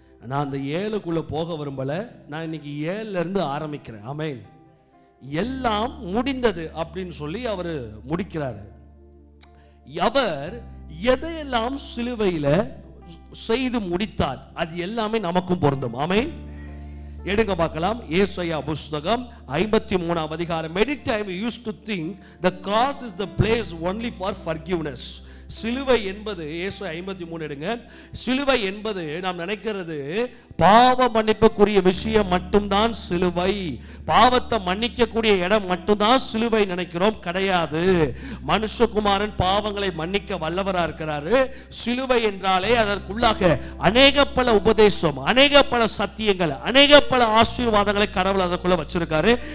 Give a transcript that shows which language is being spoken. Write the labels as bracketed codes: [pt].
[ta] நான் அந்த 7க்குள்ள போக விரும்பல, நான் இன்னைக்கு 7ல இருந்து ஆரம்பிக்கிறேன். ஆமென். எல்லாம் முடிந்தது அப்படின்னு சொல்லி அவர் முடிக்கிறாரு. அவர் எதையெல்லாம் சிலுவையில செய்து முடித்தார் அது எல்லாமே நமக்கும் பொருந்தும். ஆமென். எடுங்க பார்க்கலாம். ஏசாயா புத்தகம் 53ஆம் அதிகாரம். [en] Many times we used to think the cross is the place only for forgiveness. [ta] சிலுவை என்பது ஏசாயா 53 எடுங்க. சிலுவை என்பது நாம் நினைக்கிறது பாவ மன்னிப்புக்குரிய விஷயம் மட்டும்தான் சிலுவை, பாவத்தை மன்னிக்கக்கூடிய இடம் மட்டும்தான் சிலுவை நினைக்கிறோம். கிடையாது. மனுஷகுமாரன் பாவங்களை மன்னிக்க வல்லவரா இருக்கிறாரு. சிலுவை என்றாலே அதற்குள்ளாக அநேக பல உபதேசம், அநேக பல சத்தியங்கள், அநேக பல ஆசீர்வாதங்களை கடவுள் அதற்குள்ள வச்சிருக்காரு.